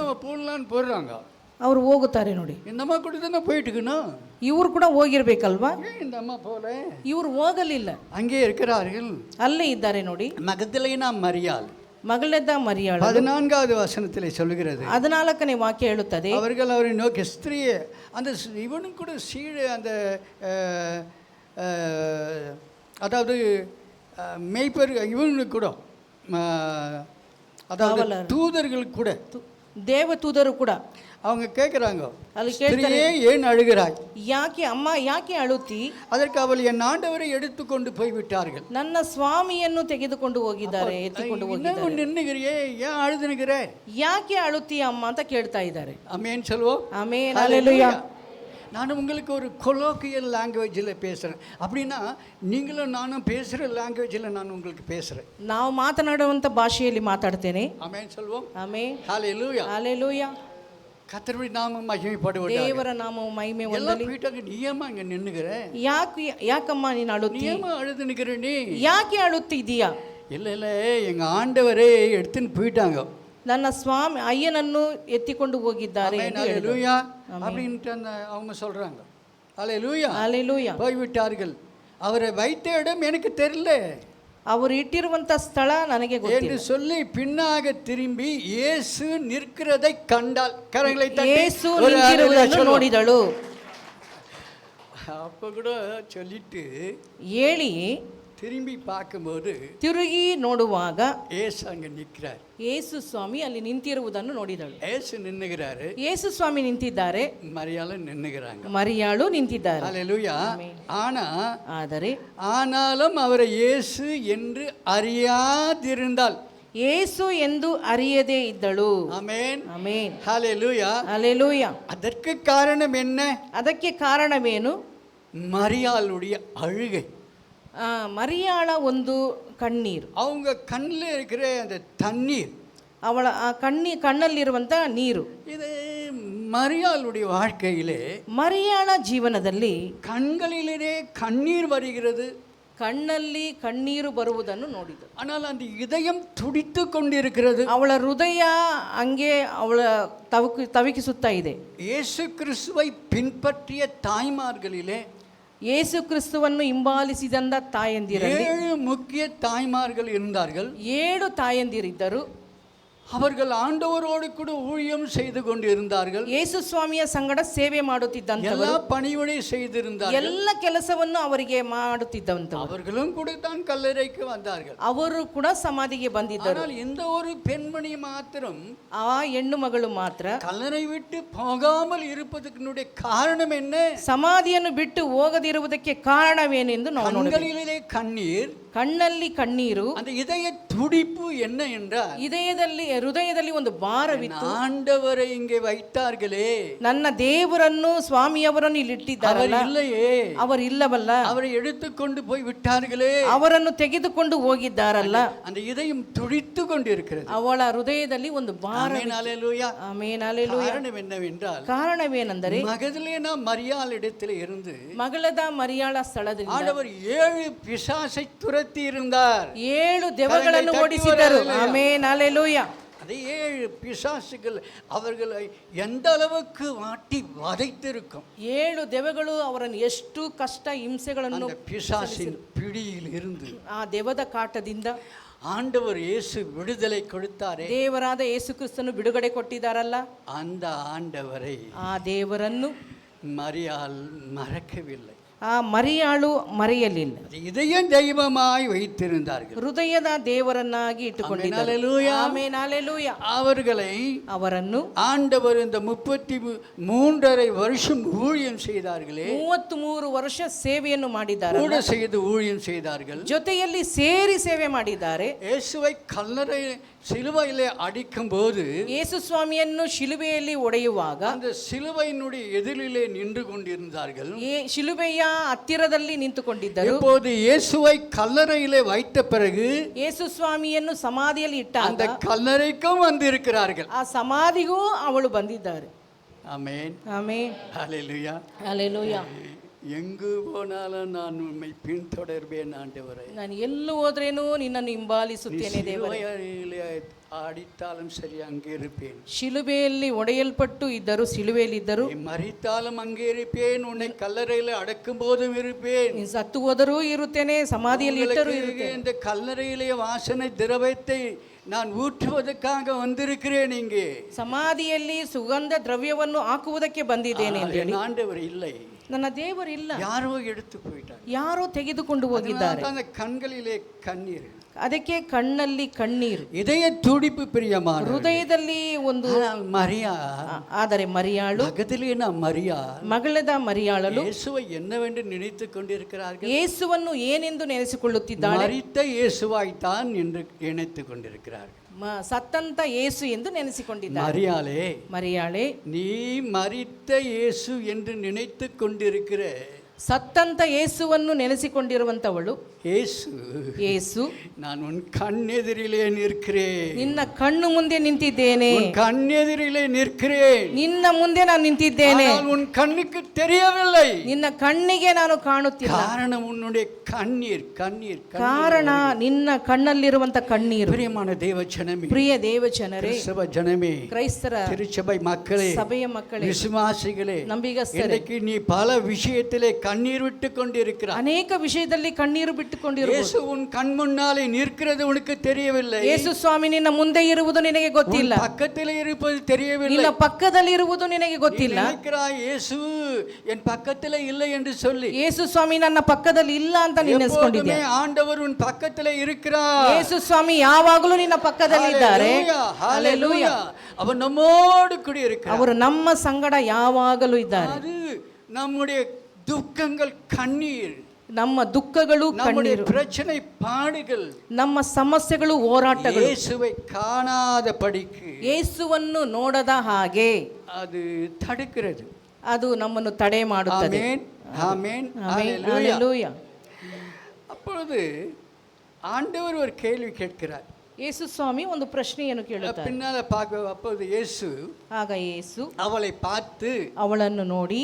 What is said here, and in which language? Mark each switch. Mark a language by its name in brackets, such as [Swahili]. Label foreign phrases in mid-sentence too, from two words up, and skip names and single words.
[Tamil] போடலான்னு போடுறாங்க. [Kannada] ಅವರು ಹೋಗುತ್ತಾರೆ ನೋಡಿ. [Tamil] இந்த அம்மா கூட தானே போயிட்டுக்கணும். [Kannada] ಇವರು ಕೂಡ ಹೋಗಿರ್ಬೇಕಲ್ವಾ? [Tamil] இந்த அம்மா போல [Kannada] ಇವರು ಹೋಗಲಿಲ್ಲ, [Tamil] அங்கே இருக்கிறார்கள். [Kannada] ಅಲ್ಲೇ ಇದ್ದಾರೆ ನೋಡಿ. [Tamil] மகதலேனா மரியாள் [Kannada] ಮಗಳದ ಮರಿಯಾಳು [Tamil] 14வது வசனத்திலே சொல்லுகிறது. [Kannada] 14ನೇ ವಾಕ್ಯ ಹೇಳುತ್ತದೆ, [Tamil] அவர்கள் அவரை நோக்கி ஸ்திரீயே, அந்த இவனும் கூட சீழே அந்த அதாவது மேய்ப்பர் இவனுக்கு கூட அதாவது தூதர்கள் கூட [Kannada] ದೇವದೂತರು ಕೂಡ [Tamil] அவங்க கேட்குறாங்க, [Kannada] ಅಲ್ಲಿ ಕೇಳ್ತಾರೆ, [Tamil] ஏன் அழுகிறாய்? [Kannada] ಯಾಕೆ ಅಮ್ಮ ಯಾಕೆ ಅಳುತ್ತಿ? [Tamil] அதற்கு அவள் என் ஆண்டவரை எடுத்துக்கொண்டு போய்விட்டார்கள். [Kannada] ನನ್ನ ಸ್ವಾಮಿಯನ್ನು ತೆಗೆದುಕೊಂಡು ಹೋಗಿದ್ದಾರೆ, ಎತ್ತಿಕೊಂಡು ಹೋಗಿದ್ದಾರೆ. [Tamil] நின்னுகிறியே, ஏன் அழுதுனுகிற? [Kannada] ಯಾಕೆ ಅಳುತ್ತೀಯ ಅಮ್ಮ ಅಂತ ಕೇಳ್ತಾ ಇದ್ದಾರೆ. [Tamil] ஆமென் சொல்வோம். [Kannada] ಆಮೆನ್. ಹಲ್ಲೆಲೂಯಾ. [Tamil] நான் உங்களுக்கு ஒரு [English] colloquial language [Tamil] பேசுகிறேன். அப்படின்னா நீங்களும் நானும் பேசுகிற லாங்குவேஜில் நான் உங்களுக்கு பேசுகிறேன். [Kannada] ನಾವು ಮಾತನಾಡುವಂಥ ಭಾಷೆಯಲ್ಲಿ ಮಾತಾಡ್ತೇನೆ. [Tamil] ஆமென் சொல்வோம். [Kannada] ಆಮೆನ್. [Tamil] ஹல்லேலூயா. [Kannada] ಹಲ್ಲೆಲೂಯಾ. [Tamil] கர்த்தருடைய நாமம் மகிமைப்படுவதாக. [Kannada] ದೇವರ ನಾಮವು ಮಹಿಮೆ ಹೊಂದಲಿ. [Tamil] போயிட்டாங்க, நீ ஏமா இங்கே நின்னுகிற? [Kannada] ಯಾಕಮ್ಮ ನೀನು ಅಳುತ್ತಿ? [Tamil] நீ ஏமா அழுது நிற்கிற? நீ [Kannada] ಯಾಕೆ ಅಳುತ್ತಿದ್ದೀಯಾ? [Tamil] இல்லை இல்லை, எங்கள் ஆண்டவரே எடுத்துன்னு போயிட்டாங்க. [Kannada] ನನ್ನ ಸ್ವಾಮಿ ಅಯ್ಯನನ್ನು ಎತ್ತಿಕೊಂಡು ಹೋಗಿದ್ದಾರೆ ಎಂದು ಹೇಳಿದರು. [Tamil] அல்லேலூயா அப்படின்ட்டு அவங்க சொல்கிறாங்க. அல்லேலூயா, ஹalleluya. போய்விட்டார்கள். அவரை வைத்த இடம் எனக்கு தெரியல [Kannada] ಅವರು ಇಟ್ಟಿರುವಂತ ಸ್ಥಳ ನನಗೆ [Tamil] என்று [Kannada] ಗೊತ್ತಿಲ್ಲ. [Tamil] சொல்லி பின்னாக திரும்பி இயேசு நிற்கிறதை கண்டாள். கரங்களை தட்டி [Kannada] ಯೇಸು [Tamil] ஒரு [Kannada] ನಿಂತಿರುವುದನ್ನು [Tamil] சொல்லுவோம். [Kannada] ನೋಡಿದಳು. [Tamil] அப்போ கூட சொல்லிட்டு [Kannada] ಹೇಳಿ [Tamil] திரும்பி பார்க்கும்போது [Kannada] ತಿರುಗಿ ನೋಡುವಾಗ [Tamil] இயேசு அங்கே நிற்கிறார். [Kannada] ಯೇಸು ಸ್ವಾಮಿ ಅಲ್ಲಿ ನಿಂತಿರುವುದನ್ನು ನೋಡಿದಳು. [Tamil] இயேசு நின்னுகிறாரு, [Kannada] ಯೇಸು ಸ್ವಾಮಿ ನಿಂತಿದ್ದಾರೆ, [Tamil] மரியாளும் நின்னுகிறாங்க. [Kannada] ಮರಿಯಾಳು ನಿಂತಿದ್ದಾರೆ. [Tamil] அல்லேலூயா. [Kannada] ಆದರೆ [Tamil] ஆனாலும் அவரை இயேசு என்று அறியாதிருந்தால். [Kannada] ಯೇಸು ಎಂದು ಅರಿಯದೇ ಇದ್ದಳು. [Tamil] ஆமென், [Kannada] ಆಮೆನ್, [Tamil] ஹalleluya. [Kannada] ಹalleluya. [Tamil] அதற்கு காரணம் என்ன? [Kannada] ಅದಕ್ಕೆ ಕಾರಣವೇನು? [Tamil] மரியாளுடைய அழுகை. [Kannada] ಮರಿಯಾಳ ಒಂದು ಕಣ್ಣೀರು, [Tamil] அவங்க கண்ணில் இருக்கிற அந்த தண்ணீர், [Kannada] ಅವಳ ಆ ಕಣ್ಣಲ್ಲಿರುವಂಥ ನೀರು. [Tamil] இது மரியாளுடைய வாழ்க்கையிலே [Kannada] ಮರಿಯಾಳ ಜೀವನದಲ್ಲಿ [Tamil] கண்களிலே கண்ணீர் வருகிறது, [Kannada] ಕಣ್ಣಲ್ಲಿ ಕಣ್ಣೀರು ಬರುವುದನ್ನು ನೋಡಿದಳು. [Tamil] ஆனால் அந்த இதயம் துடித்து கொண்டிருக்கிறது. [Kannada] ಅವಳ ಹೃದಯ ಹಂಗೆ ಅವಳ ತವಕಿಸುತ್ತಾ ಇದೆ. [Tamil] இயேசு கிறிஸ்துவை பின்பற்றிய தாய்மார்களிலே [Kannada] ಯೇಸು ಕ್ರಿಸ್ತುವನ್ನು ಹಿಂಬಾಲಿಸಿದಂತ ತಾಯಂದಿರಲ್ಲಿ [Tamil] 7 ಮುಖ್ಯ ತಾய்மார்கள் இருந்தார்கள். [Kannada] 7 ತಾಯಂದಿರಿದ್ದರು. [Tamil] அவர்கள் ஆண்டவரோடு கூட ஊழியம் செய்து கொண்டிருந்தார்கள். [Kannada] ಯೇಸು ಸ್ವಾಮಿಯ ಸಂಗಡ ಸೇವೆ ಮಾಡುತ್ತಿದ್ದಂತವರು, [Tamil] எல்லா பணிவிடை செய்திருந்தார்கள். [Kannada] ಎಲ್ಲ ಕೆಲಸವನ್ನು ಅವರಿಗೆ ಮಾಡುತ್ತಿದ್ದಂತವರು. [Tamil] அவர்களும் கூட தான் கல்லறைக்கு வந்தார்கள். [Kannada] ಅವರು ಕೂಡ ಸಮಾಧಿಗೆ ಬಂದಿದ್ದರು. [Tamil] ஆனால் இந்த ஒரு பெண்மணி மாத்திரம் [Kannada] ಆ ಹೆಣ್ಣು ಮಗಳು ಮಾತ್ರ [Tamil] கல்லறை விட்டு போகாமல் இருப்பதற்கு காரணம் என்ன? [Kannada] ಸಮಾಧಿಯನ್ನು ಬಿಟ್ಟು ಹೋಗದಿರುವುದಕ್ಕೆ ಕಾರಣವೇನೆಂದು ನಾವು ನೋಡಬೇಕು. [Tamil] கண்களிலே கண்ணீர், [Kannada] ಕಣ್ಣಲ್ಲಿ ಕಣ್ಣೀರು, [Tamil] அந்த இதய துடிப்பு என்ன என்றால், [Kannada] ಹೃದಯದಲ್ಲಿ ಒಂದು ಭಾರವಿತ್ತು. [Tamil] ஆண்டவரை இங்கே வைத்தார்களே, [Kannada] ನನ್ನ ದೇವರನ್ನು ಸ್ವಾಮಿಯವರನ್ನು ಇಲ್ಲಿ ಇಟ್ಟಿದ್ದಾರಲ್ಲ, [Tamil] அவர் இல்லையே, [Kannada] ಅವರು ಇಲ್ಲವಲ್ಲ, [Tamil] அவரை எடுத்துக்கொண்டு போய் விட்டார்களே, [Kannada] ಅವರನ್ನು ತೆಗೆದುಕೊಂಡು ಹೋಗಿದ್ದಾರಲ್ಲ, [Tamil] அந்த இதயம் துடித்து கொண்டிருக்கிறது. [Kannada] ಅವಳ ಹೃದಯದಲ್ಲಿ ಒಂದು ಭಾರ. [Tamil] ஆமென், அல்லேலூயா. [Kannada] ಆಮೆನ್, ಹalleluya. [Tamil] காரணம் என்னவென்றால், [Kannada] ಕಾರಣವೇನೆಂದರೆ [Tamil] மகதலேனா மரியாள் இடத்தில் இருந்து [Kannada] ಮಗಳದ ಮರಿಯಾಳ ಸ್ಥಳದಿಂದ [Tamil] ஆண்டவர் 7 பிசாசை துரத்தி இருந்தார். [Kannada] 7 ದೆವ್ವಗಳನ್ನು ಓಡಿಸಿದರು. ಆಮೆನ್, ಹalleluya. [Tamil] அந்த 7 பிசாசுகள் அவர்களை எந்த அளவுக்கு வாட்டி வதைத்திருக்கும். [Kannada] 7 ದೆವ್ವಗಳು ಅವರನ್ನು ಎಷ್ಟು ಕಷ್ಟ ಹಿಂಸೆಗಳನ್ನು, [Tamil] அந்த பிசாசின் பிடியில் இருந்து [Kannada] ಆ ದೆವ್ವದ ಕಾಟದಿಂದ [Tamil] ஆண்டவர் இயேசு விடுதலை கொடுத்தாரே, [Kannada] ದೇವರಾದ ಯೇಸು ಕ್ರಿಸ್ತನು ಬಿಡುಗಡೆ ಕೊಟ್ಟಿದ್ದಾರಲ್ಲ, [Tamil] அந்த ஆண்டவரை [Kannada] ಆ ದೇವರನ್ನು [Tamil] மரியாள் மறக்கவில்லை. [Kannada] ಆ ಮರಿಯಾಳು ಮರೆಯಲಿಲ್ಲ. [Tamil] இதயம் தெய்வமாய் வைத்திருந்தார்கள். [Kannada] ಹೃದಯದ ದೇವರನ್ನಾಗಿ ಇಟ್ಟುಕೊಂಡಿದ್ದಾರೆ. ಆಮೆನ್, ಹalleluya. [Tamil] அவர்களை [Kannada] ಅವರನ್ನು [Tamil] ஆண்டவர் இந்த 33.5 வருஷம் ஊழியம் செய்தார்களே, [Kannada] 33 ವರ್ಷ ಸೇವೆಯನ್ನು ಮಾಡಿದ್ದಾರೆ, [Tamil] கூட செய்து ஊழியம் செய்தார்கள். [Kannada] ಜೊತೆಯಲ್ಲಿ ಸೇರಿ ಸೇವೆ ಮಾಡಿದ್ದಾರೆ. [Tamil] இயேசுவை கல்லறை சிலுவையிலே அடிக்கும் போது [Kannada] ಯೇಸು ಸ್ವಾಮಿಯನ್ನು ಶಿಲುಬೆಯಲ್ಲಿ ಒಡೆಯುವಾಗ [Tamil] அந்த சிலுவையினுடைய எதிரிலே நின்று கொண்டிருந்தார்கள். [Kannada] ಶಿಲುಬೆಯ ಹತ್ತಿರದಲ್ಲಿ ನಿಂತುಕೊಂಡಿದ್ದರು. [Tamil] இப்போது இயேசுவை கல்லறையிலே வைத்த பிறகு [Kannada] ಯೇಸು ಸ್ವಾಮಿಯನ್ನು ಸಮಾಧಿಯಲ್ಲಿ [Tamil] அந்த [Kannada] ಇಟ್ಟಾಗ [Tamil] கல்லறைக்கும் வந்திருக்கிறார்கள். [Kannada] ಆ ಸಮಾಧಿಗೂ ಅವಳು ಬಂದಿದ್ದಾರೆ. [Tamil] ஆமென், [Kannada] ಆಮೆನ್, [Tamil] ஹalleluya. [Kannada] ಹalleluya. [Tamil] எங்கு போனாலும் நான் உம்மை பின்தொடர்வேன் ஆண்டவரே. [Kannada] ನಾನು ಎಲ್ಲೂ ಹೋದ್ರೇನು ನಿನ್ನನ್ನು ಹಿಂಬಾಲಿಸುತ್ತೇನೆ ದೇವರೇ. [Tamil] சிலுவையிலே அடித்தாலும் சரி அங்கே இருப்பேன். [Kannada] ಶಿಲುಬೆಯಲ್ಲಿ ಒಡೆಯಲ್ಪಟ್ಟು ಇದ್ದರು, ಶಿಲುಬೆಯಲ್ಲಿ ಇದ್ದರು. [Tamil] நீ மரித்தாலும் அங்கே இருப்பேன். உன்னை கல்லறையில் அடக்கும் போதும் இருப்பேன். [Kannada] ನೀನು ಸತ್ತು ಹೋದರೂ ಇರುತ್ತೇನೆ, ಸಮಾಧಿಯಲ್ಲಿ ಇಟ್ಟರೂ ಇರುತ್ತೇನೆ. [Tamil] இந்த கல்லறையிலே வாசனை திரவத்தை நான் ஊற்றுவதற்காக வந்திருக்கிறேன். இங்கே [Kannada] ಸಮಾಧಿಯಲ್ಲಿ ಸುಗಂಧ ದ್ರವ್ಯವನ್ನು ಹಾಕುವುದಕ್ಕೆ ಬಂದಿದ್ದೇನೆ ಅಂತ ಹೇಳಿ. [Tamil] ஆண்டவர் இல்லை, [Kannada] ನನ್ನ ದೇವರು ಇಲ್ಲ, [Tamil] யாரோ எடுத்து போயிட்டார். [Kannada] ಯಾರೋ ತೆಗೆದುಕೊಂಡು ಹೋಗಿದ್ದಾರೆ. [Tamil] அந்த கண்களிலே கண்ணீர், [Kannada] ಅದಕ್ಕೆ ಕಣ್ಣಲ್ಲಿ ಕಣ್ಣೀರು, [Tamil] இதய துடிப்பு பிரியமான [Kannada] ಹೃದಯದಲ್ಲಿ ಒಂದು. [Tamil] மரியா, [Kannada] ಆದರೆ ಮರಿಯಾಳು, [Tamil] மகதலேனா மரியா, [Kannada] ಮಗಳದ ಮರಿಯಾಳಲು [Tamil] இயேசுவை என்னவென்று நினைத்துக் கொண்டிருக்கிறார்கள். [Kannada] ಯೇಸುವನ್ನು ಏನೆಂದು ನೆನೆಸಿಕೊಳ್ಳುತ್ತಿದ್ದಾಳೆ. [Tamil] மரித்த இயேசுவாய்த்தான் என்று நினைத்துக் கொண்டிருக்கிறார்கள். [Kannada] ಸತ್ತಂತ ಯೇಸು ಎಂದು ನೆನೆಸಿಕೊಂಡಿದ್ದಾರೆ. [Tamil] மரியாளே, [Kannada] ಮರಿಯಾಳೆ, [Tamil] நீ மரித்த இயேசு என்று நினைத்துக் கொண்டிருக்கிற [Kannada] ಸತ್ತಂತ ಯೇಸುವನ್ನು ನೆನೆಸಿಕೊಂಡಿರುವಂತವಳು [Tamil] இயேசு [Kannada] ಯೇಸು [Tamil] நான் உன் கண்ணெதிரிலே நிற்கிறேன், [Kannada] ನಿನ್ನ ಕಣ್ಣು ಮುಂದೆ ನಿಂತಿದ್ದೇನೆ, [Tamil] உன் கண்ணெதிரிலே நிற்கிறேன், [Kannada] ನಿನ್ನ ಮುಂದೆ ನಾನು ನಿಂತಿದ್ದೇನೆ, [Tamil] ஆனால் உன் கண்ணுக்கு தெரியவில்லை. [Kannada] ನಿನ್ನ ಕಣ್ಣಿಗೆ ನಾನು ಕಾಣುತ್ತಿಲ್ಲ. [Tamil] காரணம் உன்னுடைய கண்ணீர் கண்ணீர் [Kannada] ಕಾರಣ ನಿನ್ನ ಕಣ್ಣಲ್ಲಿರುವಂತ ಕಣ್ಣೀರು. [Tamil] பிரியமான தேவ ஜனமே, [Kannada] ಪ್ರಿಯ ದೇವಜನರೇ, [Tamil] கிறிஸ்தவ ஜனமே, [Kannada] ಕ್ರೈಸ್ತರ [Tamil] திருச்சபை மக்களே, [Kannada] ಸಭೆಯ ಮಕ್ಕಳೇ, [Tamil] விசுவாசிகளே, [Kannada] ನಂಬಿಗಸ್ತರೇ, [Tamil] இன்றைக்கு நீ பல விஷயத்திலே கண்ணீர் விட்டு கொண்டிருக்கிறாய். [Kannada] ಅನೇಕ ವಿಷಯದಲ್ಲಿ ಕಣ್ಣೀರು ಬಿಟ್ಟುಕೊಂಡಿರುವುದು. [Tamil] இயேசு உன் கண் முன்னாலே நிற்கிறது உனக்கு தெரியவில்லை. [Kannada] ಯೇಸು ಸ್ವಾಮಿ ನಿನ್ನ ಮುಂದೆ ಇರುವುದು ನಿನಗೆ ಗೊತ್ತಿಲ್ಲ, [Tamil] உன் பக்கத்திலே இருப்பது தெரியவில்லை. [Kannada] ನಿನ್ನ ಪಕ್ಕದಲ್ಲಿ ಇರುವುದು ನಿನಗೆ ಗೊತ್ತಿಲ್ಲ. [Tamil] நீ நினைக்கிறாய் இயேசு என் பக்கத்திலே இல்லை என்று சொல்லி. [Kannada] ಯೇಸು ಸ್ವಾಮಿ ನನ್ನ ಪಕ್ಕದಲ್ಲಿ ಇಲ್ಲ ಅಂತ ನೆನೆಸ್ಕೊಂಡಿದ್ದೆ. [Tamil] எப்போதுமே ஆண்டவர் உன் பக்கத்திலே இருக்கிறார். [Kannada] ಯೇಸು ಸ್ವಾಮಿ ಯಾವಾಗಲೂ ನಿನ್ನ ಪಕ್ಕದಲ್ಲಿ ಇದ್ದಾರೆ. [Tamil] ஹalleluya. அவர் நம்மோடு கூட இருக்கிறார். [Kannada] ಅವರು ನಮ್ಮ ಸಂಗಡ ಯಾವಾಗಲೂ ಇದ್ದಾರೆ. [Tamil] அது நம்முடைய துக்கங்கள் கண்ணீர், [Kannada] ನಮ್ಮ ದುಃಖಗಳು [Tamil] நம்முடைய [Kannada] ಕಣ್ಣೀರು, [Tamil] பிரச்சனை பாடுகள், [Kannada] ನಮ್ಮ ಸಮಸ್ಯೆಗಳು ಹೋರಾಟಗಳು [Tamil] இயேசுவை காணாத படிக்கு [Kannada] ಯೇಸುವನ್ನು ನೋಡದ ಹಾಗೆ [Tamil] அது தடுக்கிறது. [Kannada] ಅದು ನಮ್ಮನ್ನು ತಡೆ ಮಾಡುತ್ತದೆ. [Tamil] ஆமென் ஆமென் [Kannada] ಆಮೆನ್, [Tamil] ஹalleluya. [Kannada] ಹಲ್ಲೆಲೂಯಾ. [Tamil] அப்பொழுது ஆண்டவர் ஒரு கேள்வி கேட்கிறார். [Kannada] ಯೇಸು ಸ್ವಾಮಿ ಒಂದು ಪ್ರಶ್ನೆಯನ್ನು ಕೇಳುತ್ತಾರೆ. [Tamil] பின்னால பார்க்க அப்பொழுது இயேசு [Kannada] ಆಗ ಯೇಸು [Tamil] அவளை பார்த்து, [Kannada] ಅವಳನ್ನು ನೋಡಿ,